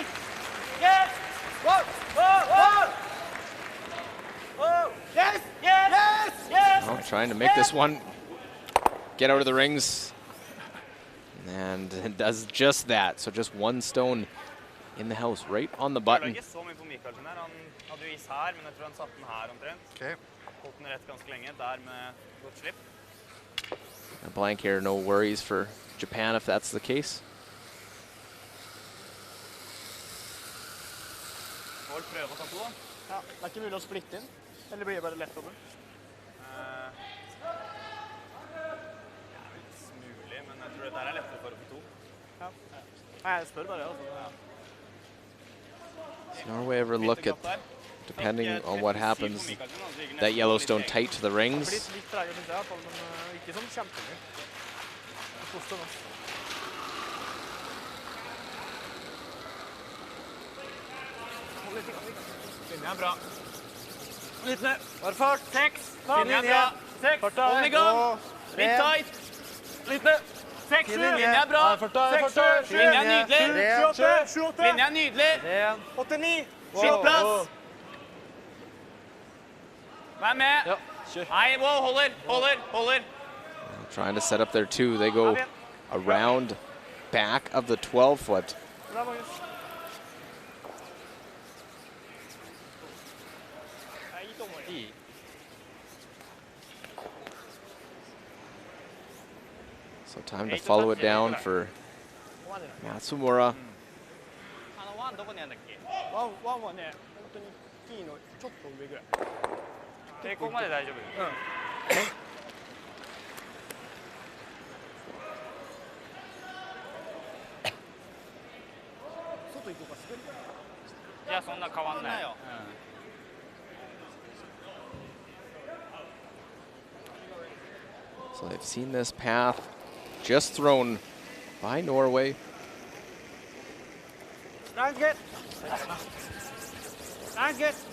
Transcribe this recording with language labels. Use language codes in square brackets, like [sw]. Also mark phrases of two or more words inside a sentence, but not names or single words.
[en] Yes. Whoa. Whoa. Whoa. Whoa. Yes. Yes. Yes. Yes. Well, trying to make this one get out of the rings. And it does just that. So just one stone in the house, right on the button. [no] Ikke så mye på Mikaelsen her. Han hadde jo is her, men jeg tror han satte den her omtrent. Okay. Holdt den rett ganske lenge, der med godt slipp. [en] A blank here, no worries for Japan if that's the case. [no] Får prøve å ta to, da. Ja, det er ikke mulig å splitte inn. Eller blir det bare lett over? Mulig, men jeg tror det der er lettere for å få to. Ja. Nei, jeg spør bare, altså. Ja. [en] Does Norway ever look at, depending on what happens, that Yellowstone tight to the rings? [no] Litt tregere, synes jeg, men ikke sånn kjempemye. Det koster noe. Linja er bra. Litt ned. Bare fart. 6. Linja Linja er er bra. 6. Farta. Hold den i gang. Og Litt tight. Litt ned. 6-7. Linje. Linja er bra. Farta. 6-7. Linja er nydelig. 7-8. Linja er nydelig. 8-9. Skittplass. Vær med. Ja, kjør. Nei, wow, holder. [en] Trying to set up their two. They go around back of the 12-foot. [no] Bra, Magnus. [en] So time to follow it down for Matsumura. [ja] ワンどこにあるんだっけ？ワンはね、本当にティーのちょっと上ぐらい。抵抗まで大丈夫。外行こうか、滑りいや、そんな変わんないよ。 [en] So they've seen this path just thrown by Norway. Nice good. Nice good.